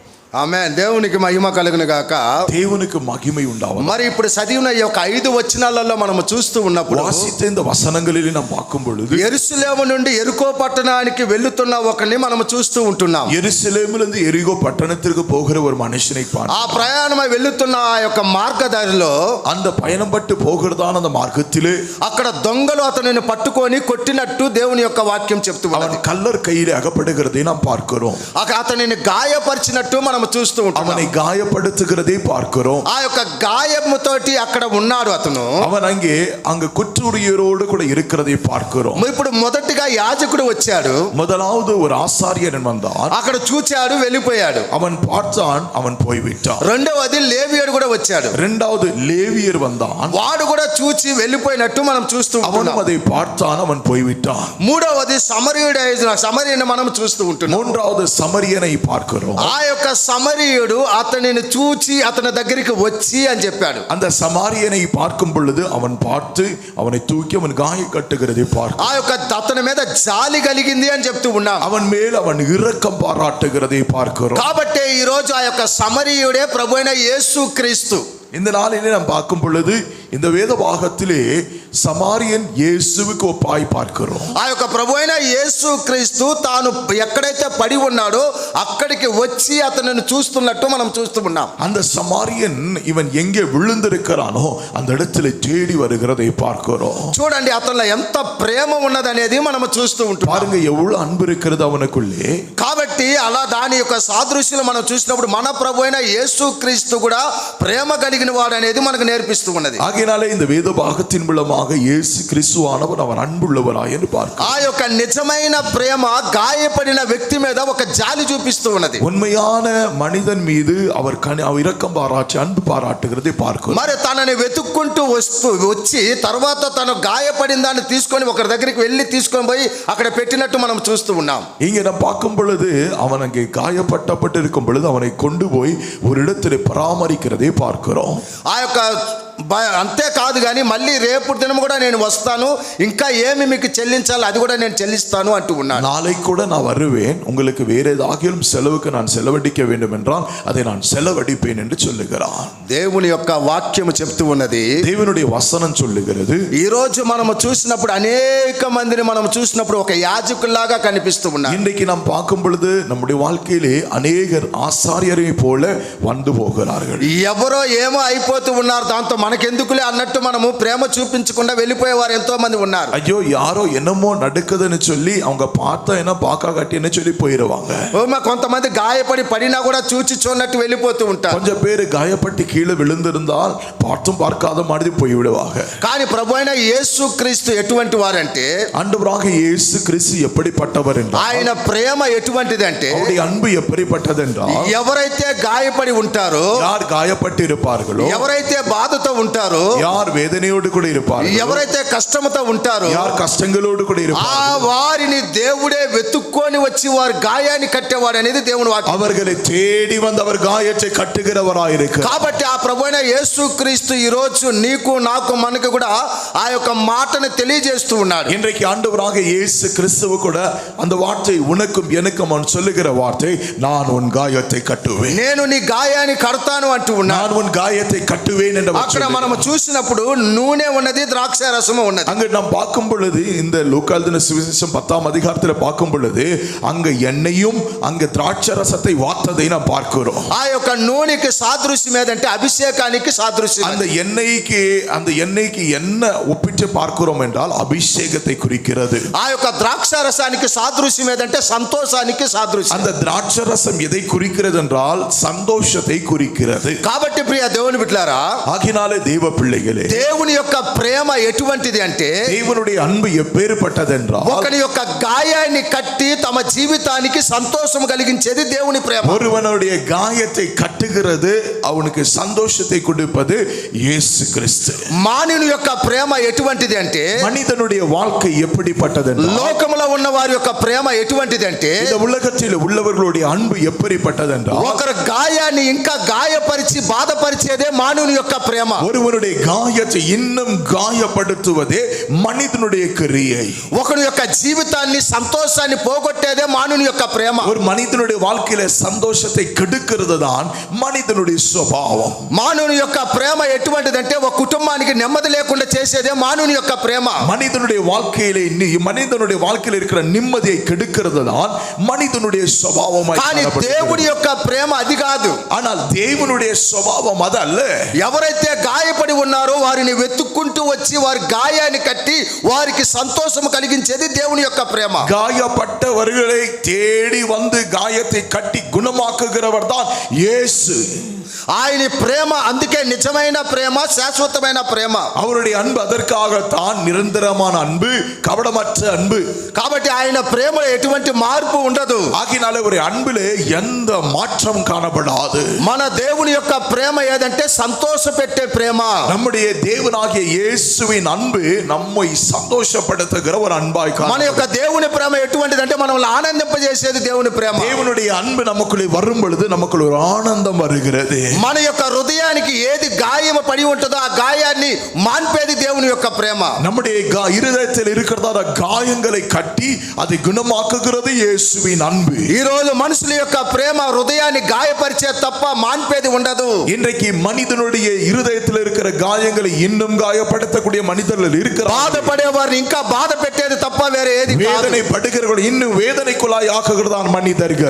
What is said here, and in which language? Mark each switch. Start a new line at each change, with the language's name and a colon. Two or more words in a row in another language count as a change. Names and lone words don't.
Telugu: ఆమేన్. దేవునికి మహిమ కలుగును గాక.
Tamil: தேவனுக்கு மகிமை உண்டாவது.
Telugu: మరి ఇప్పుడు చదివిన ఈ యొక్క 5 వచనాలలో మనము చూస్తూ ఉన్నప్పుడు
Tamil: வாசித்த இந்த வசனங்களில் நாம் பார்க்கும் பொழுது
Telugu: యెరూషలేము నుండి యెరికో పట్టణానికి వెళ్తున్న ఒకరిని మనం చూస్తూ ఉంటున్నాం.
Tamil: எருசலேமிலிருந்து எரிகோ பட்டணத்திற்கு போகிற ஒரு மனுஷனை ఆ பார்க்கிறோம்.
Telugu: ప్రయాణమై వెళ్తున్న ఆ యొక్క మార్గదారిలో
Tamil: அந்த பயணம் பட்டு போகிறதான அந்த మార్గத்திலே
Telugu: అక్కడ దొంగలు అతనిని పట్టుకొని కొట్టినట్టు దేవుని యొక్క వాక్యం చెప్తూ
Tamil: அவன்
Telugu: ఉన్నది.
Tamil: கல்லர் கையிலே அகப்படுகிறதை நாம் பார்க்கிறோம்.
Telugu: అతనిని గాయపరిచినట్టు మనం చూస్తూ ఉంటున్నాం.
Tamil: அவனை காயப்படுத்துகிறதை பார்க்கிறோம்.
Telugu: ఆ యొక్క గాయముతోటి అక్కడ ఉన్నాడు అతను.
Tamil: அவன் அங்க குற்றுயிரோடு கூட இருக்கிறதை பார்க்கிறோம்.
Telugu: ఇప్పుడు మొదటిగా యాజకుడు వచ్చాడు.
Tamil: முதலாவது ஒரு ஆசாரியன் வந்தான்.
Telugu: అక్కడ చూచాడు, వెళ్ళిపోయాడు.
Tamil: அவன் பார்த்தான், அவன் போய்விட்டான்.
Telugu: రెండవది లేవియుడు కూడా వచ్చాడు.
Tamil: இரண்டாவது லேவியர் வந்தான்.
Telugu: వాడు కూడా చూచి వెళ్ళిపోయినట్టు మనం చూస్తూ
Tamil: அவனும்
Telugu: ఉంటున్నాం.
Tamil: அதை பார்த்தான், அவன் போய்விட்டான்.
Telugu: మూడవది సమరయుని మనం చూస్తూ ఉంటున్నాం.
Tamil: மூன்றாவது சமரியனை பார்க்கிறோம்.
Telugu: ఆ యొక్క సమరయుడు అతనిని చూచి అతని దగ్గరికి వచ్చి అని చెప్పాడు.
Tamil: அந்த சமாரியனை பார்க்கும் பொழுது அவன் பார்த்து அவனை தூக்கி அவன் காய கட்டுகிறதை பார்க்க,
Telugu: ఆ యొక్క అతని మీద జాలి కలిగింది అని చెప్తూ ఉన్నాం.
Tamil: அவன் மேல் அவன் இரக்கம் பாராட்டுகிறதை பார்க்கிறோம்.
Telugu: కాబట్టి ఈ రోజు ఆ యొక్క సమరయుడే ప్రభువైన యేసుక్రీస్తు.
Tamil: இந்த நாளிலே நாம் பார்க்கும் பொழுது இந்த வேத பாகத்திலே சமாரியன் இயேசுவுக்கு ஒப்பாய் பார்க்கிறோம்.
Telugu: ఆ యొక్క ప్రభువైన యేసుక్రీస్తు తాను ఎక్కడైతే పడి ఉన్నాడో అక్కడికి వచ్చి అతనిని చూస్తున్నట్టు మనం చూస్తూ ఉన్నాం.
Tamil: அந்த சமாரியன் இவன் எங்கே விழுந்திருக்கிறானோ அந்த இடத்துல தேடி வருகிறதை பார்க்கிறோம்.
Telugu: చూడండి అతనిలో ఎంత ప్రేమ ఉన్నదనేది మనం చూస్తూ ఉంటాం.
Tamil: பாருங்க எவ்வளவு அன்பு இருக்கிறது அவனுக்குள்ளே.
Telugu: కాబట్టి అలా దాని యొక్క సాదృశ్యం మనం చూసినప్పుడు మన ప్రభువైన యేసుక్రీస్తు కూడా ప్రేమ కలిగిన వాడు అనేది మనకు నేర్పిస్తూ ఉన్నది.
Tamil: ஆகையினாலே இந்த வேத பாகத்தின் மூலமாக இயேசு கிறிஸ்துவானவர் அவர் அன்புள்ளவராய் என்று பார்க்கிறோம்.
Telugu: ఆ యొక్క నిజమైన ప్రేమ గాయపడిన వ్యక్తి మీద ఒక జాలి చూపిస్తూ ఉన్నది.
Tamil: உண்மையான மனிதன் மீது அவர் இரக்கம் பாராட்டி அன்பு பாராட்டுகிறதை பார்க்கிறோம்.
Telugu: మరి తనని వెతుక్కుంటూ వచ్చి తర్వాత తను గాయపడిన దాన్ని తీసుకొని ఒకరి దగ్గరికి వెళ్ళి తీసుకొని పోయి అక్కడ పెట్టినట్టు మనం చూస్తూ ఉన్నాం.
Tamil: இங்க நாம் பார்க்கும் பொழுது அவன் அங்கே காயப்பட்டு இருக்கும் பொழுது அவனை கொண்டு போய் ஒரு இடத்திலே பராமரிக்கிறதை பார்க்கிறோம்.
Telugu: ఆ యొక్క అంతేకాదు కానీ మళ్ళీ రేపు దినం కూడా నేను వస్తాను, ఇంకా ఏమి మీకు చెల్లించాలి అది కూడా నేను చెల్లిస్తాను అంటూ ఉన్నాను.
Tamil: நாளைக்கு கூட நான் வருவேன், உங்களுக்கு வேற ஏதாகிலும் செலவுக்கு நான் செலவழிக்க வேண்டும் என்றால் அதை நான் செலவழிப்பேன் என்று சொல்லுகிறான்.
Telugu: దేవుని యొక్క వాక్యము చెప్తూ ఉన్నది,
Tamil: தேவனுடைய வசனம் சொல்லுகிறது.
Telugu: ఈ రోజు మనము చూసినప్పుడు అనేక మందిని మనం చూసినప్పుడు ఒక యాజకుల్లాగా కనిపిస్తూ ఉన్నారు.
Tamil: இன்றைக்கு நாம் பார்க்கும் பொழுது நம்முடைய வாழ்க்கையிலே அநேகர் ஆசாரியரை போல வந்து போகிறார்கள்.
Telugu: ఎవరో ఏమో అయిపోతూ ఉన్నారు, దాంతో మనకెందుకులే అన్నట్టు మనము ప్రేమ చూపించకుండా వెళ్ళిపోయేవారు ఎంతో మంది ఉన్నారు.
Tamil: ஐயோ யாரோ என்னமோ நடக்குதுன்னு சொல்லி அவங்க பார்த்தா என்ன பாக்கா கட்டின்னு சொல்லி போயிடுவாங்க.
Telugu: కొంతమంది గాయపడి పడినా కూడా చూచి చూడనట్టు వెళ్ళిపోతూ ఉంటారు.
Tamil: கொஞ்சம் பேர் காயப்பட்டு கீழே விழுந்திருந்தால் பார்த்தும் பார்க்காத மாதிரி போய்விடுவாங்க.
Telugu: కానీ ప్రభువైన యేసుక్రీస్తు ఎటువంటి వారంటే,
Tamil: ஆண்டவராக இயேசு கிறிஸ்து எப்படிப்பட்டவர் என்றால்,
Telugu: ఆయన ప్రేమ ఎటువంటిదంటే,
Tamil: அவருடைய அன்பு எப்படிப்பட்டது என்றால்,
Telugu: ఎవరైతే గాయపడి ఉంటారో,
Tamil: யார் காயப்பட்டு இருப்பார்களோ,
Telugu: ఎవరైతే బాధతో ఉంటారో,
Tamil: யார் வேதனையோடு கூட இருப்பார்களோ,
Telugu: ఎవరైతే కష్టంతో ఉంటారో,
Tamil: யார் కష్టங்களோடு கூட ఆ இருப்பார்களோ,
Telugu: వారిని దేవుడే వెతుక్కొని వచ్చి వారి గాయాన్ని కట్టేవాడు అనేది దేవుని వాక్యం.
Tamil: அவர்களை தேடி வந்து அவர் காயத்தை கட்டுகிறவராயிருக்கிறார்.
Telugu: కాబట్టి ఆ ప్రభువైన యేసుక్రీస్తు ఈ రోజు నీకు నాకు మనకు కూడా ఆ యొక్క మాటను తెలియజేస్తూ ఉన్నాడు.
Tamil: இன்றைக்கு ஆண்டவராக இயேசு கிறிஸ்துவு கூட அந்த வார்த்தை உனக்கும் எனக்கும் அவன் சொல்லுகிற வார்த்தை, நான் உன் காயத்தை கட்டுவேன்,
Telugu: నేను నీ గాయాన్ని కడతాను అంటూ ఉన్నాడు.
Tamil: நான் உன் காயத்தை கட்டுவேன் என்று
Telugu: అక్కడ మనం చూసినప్పుడు నూనె ఉన్నది, ద్రాక్ష రసము ఉన్నది.
Tamil: அங்க நாம் பார்க்கும் பொழுது இந்த லூக்கா எழுதின சுவிசேஷம் 10ஆம் அதிகாரத்தில் பார்க்கும் பொழுது அங்க எண்ணெயும் அங்க திராட்சை ரசத்தை வார்த்ததை நாம் பார்க்கிறோம்.
Telugu: ఆ యొక్క నూనెకి సాదృశ్యం ఏదంటే అభిషేకానికి సాదృశ్యం.
Tamil: அந்த எண்ணெய்க்கு என்ன ஒப்பிட்டு பார்க்கிறோம் என்றால் அபிஷேகத்தை குறிக்கிறது.
Telugu: ఆ యొక్క ద్రాక్ష రసానికి సాదృశ్యం ఏదంటే సంతోషానికి సాదృశ్యం.
Tamil: அந்த திராட்சை ரசம் எதை குறிக்கிறது என்றால் சந்தோஷத்தை குறிக்கிறது.
Telugu: కాబట్టి ప్రియ దేవుని బిడ్డలారా,
Tamil: ஆகினாலே தேவ பிள்ளைகளே,
Telugu: దేవుని యొక్క ప్రేమ ఎటువంటిది అంటే,
Tamil: தேவனுடைய அன்பு எப்பேற்பட்டது என்றால்,
Telugu: ఒకరి యొక్క గాయాన్ని కట్టి తమ జీవితానికి సంతోషం కలిగించేది దేవుని ప్రేమ.
Tamil: ஒருவனுடைய காயத்தை கட்டுகிறது, அவனுக்கு சந்தோஷத்தை கொடுப்பது இயேசு கிறிஸ்து.
Telugu: మానవుని యొక్క ప్రేమ ఎటువంటిది అంటే,
Tamil: மனிதனுடைய வாழ்க்கை எப்படிப்பட்டது என்றால்,
Telugu: లోకములో ఉన్న వారి యొక్క ప్రేమ ఎటువంటిది అంటే,
Tamil: இந்த உலகத்தில் உள்ளவர்களுடைய அன்பு எப்படிப்பட்டது என்றால்,
Telugu: ఒకరి గాయాన్ని ఇంకా గాయపరిచి బాధపరిచేదే మానవుని యొక్క ప్రేమ.
Tamil: ஒருவனுடைய காயத்தை இன்னும் காயப்படுத்துவదే மனிதனுடைய கிரியை.
Telugu: ఒకడి యొక్క జీవితాన్ని సంతోషాన్ని పోగొట్టేదే మానవుని యొక్క ప్రేమ.
Tamil: ஒரு மனிதனுடைய வாழ்க்கையில சந்தோஷத்தை கெடுக்கிறது தான் மனிதனுடைய சுபாவம்.
Telugu: మానవుని యొక్క ప్రేమ ఎటువంటిదంటే ఒక కుటుంబానికి నెమ్మది లేకుండా చేసేదే మానవుని యొక్క ప్రేమ.
Tamil: மனிதனுடைய வாழ்க்கையில இருக்கிற நிம்மதியை கெடுக்கிறது தான் மனிதனுடைய சுபாவமாய்
Telugu: కానీ
Tamil: காணப்படுகிறது.
Telugu: దేవుడి యొక్క ప్రేమ అది కాదు.
Tamil: ஆனால் தேவனுடைய சுபாவம் அது அல்ல.
Telugu: ఎవరైతే గాయపడి ఉన్నారో వారిని వెతుక్కుంటూ వచ్చి వారి గాయాన్ని కట్టి వారికి సంతోషం కలిగించేది దేవుని యొక్క ప్రేమ.
Tamil: காயப்பட்டவர்களை தேடி வந்து காயத்தை கட்டி குணமாக்குகிறவர் தான் இயேசு.
Telugu: ఆయన ప్రేమ అందుకే నిజమైన ప్రేమ, శాశ్వతమైన ప్రేమ.
Tamil: அவருடைய அன்பு அதற்காகத்தான் நிரந்தரமான அன்பு, கபடமற்ற அன்பு.
Telugu: కాబట్టి ఆయన ప్రేమలో ఎటువంటి మార్పు ఉండదు.
Tamil: ஆகினால ஒரு அன்பிலே எந்த மாற்றம் காணப்படாது.
Telugu: మన దేవుని యొక్క ప్రేమ ఏదంటే సంతోషపెట్టే ప్రేమ.
Tamil: நம்முடைய தேவனாகிய இயேசுவின் அன்பு நம்மை சந்தோஷப்படுத்துகிற ஒரு அன்பாய்
Telugu: మన యొక్క దేవుని ప్రేమ ఎటువంటిదంటే మనల్ని ఆనందింపజేసేది దేవుని ప్రేమ.
Tamil: தேவனுடைய அன்பு நமக்குள்ளே வரும் பொழுது நமக்குள்ள ஒரு ஆனந்தம் வருகிறது.
Telugu: మన యొక్క హృదయానికి ఏది గాయం పడి ఉంటుందో ఆ గాయాన్ని మాన్పేది దేవుని యొక్క ప్రేమ.
Tamil: நம்முடைய இருதயத்தில் இருக்கிற காயங்களை கட்டி அதை குணமாக்குகிறது இயேசுவின் அன்பு.
Telugu: ఈ రోజు మనుషుల యొక్క ప్రేమ హృదయాన్ని గాయపరిచే తప్ప మాన్పేది ఉండదు.
Tamil: இன்றைக்கு மனிதனுடைய இருதயத்தில் இருக்கிற காயங்களை இன்னும் காயப்படுத்தக்கூடிய மனிதர்கள் இருக்கிறார்கள்.
Telugu: బాధపడే వారిని ఇంకా బాధ పెట్టేది తప్ప వేరే ఏది కాదు.
Tamil: வேதனை படுகிறவர்கள் இன்னும் வேதனைக்குள்ளாய் ஆக்குகிறதான் மனிதர்கள்.